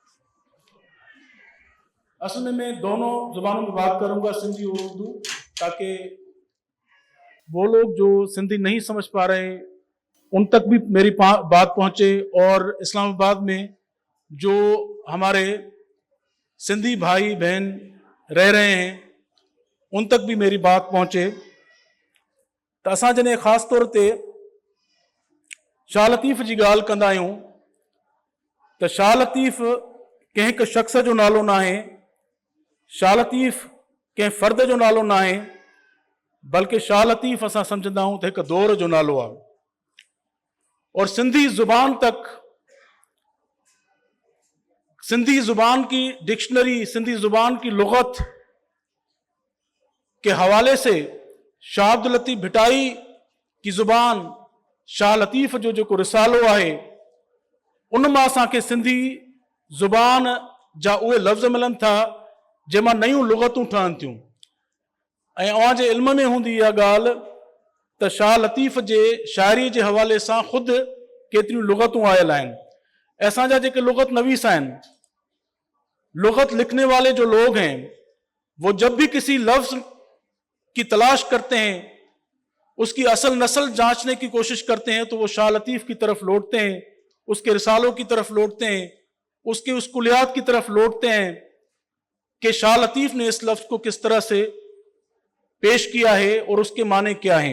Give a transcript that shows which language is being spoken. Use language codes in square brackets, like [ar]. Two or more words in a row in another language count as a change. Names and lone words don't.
[ur] اصل میں میں دونوں زبانوں میں بات کروں گا، سندھی اور اردو، تاکہ وہ لوگ جو سندھی نہیں سمجھ پا رہے ان تک بھی میری بات پہنچے، اور اسلام آباد میں جو ہمارے سندھی بھائی بہن رہ رہے ہیں ان تک بھی میری بات پہنچے. [sd] तो असां जॾहिं ख़ासि तौर ते शाह लतीफ़ जी ॻाल्हि कंदा आहियूं त शाह लतीफ़ कंहिं हिकु शख़्स जो नालो न आहे, शाह लतीफ़ कंहिं फ़र्द जो नालो न आहे, बल्कि शाह लतीफ़ असां सम्झंदा आहियूं त हिकु दौर जो नालो आहे। [ur] اور سندھی زبان تک، سندھی زبان کی ڈکشنری، سندھی زبان کی لغت کے حوالے سے شاہ عبداللطیف بھٹائی کی زبان, [sd] शाह लतीफ़ जो जेको रिसालो आहे, उन मां असांखे सिंधी ज़ुबान जा उहे लफ़्ज़ मिलनि था जंहिंमां नयूं लुग़तूं ठहनि थियूं। ऐं अव्हां जे इल्म में हूंदी इहा ॻाल्हि त शाह लतीफ़ जे शाइरी जे हवाले सां ख़ुदि केतिरियूं लुग़तूं आयल आहिनि। असांजा जेके लुग़त नवीस आहिनि, [ur] لغت لکھنے والے جو لوگ ہیں، وہ جب بھی کسی لفظ کی تلاش کرتے ہیں، اس کی اصل نسل جانچنے کی کوشش کرتے ہیں، تو وہ شاہ لطیف کی طرف لوٹتے ہیں، اس کے رسالوں کی طرف لوٹتے ہیں، اس کے اس کلیات کی طرف لوٹتے ہیں کہ شاہ لطیف نے اس لفظ کو کس طرح سے پیش کیا ہے اور اس کے معنی کیا ہیں.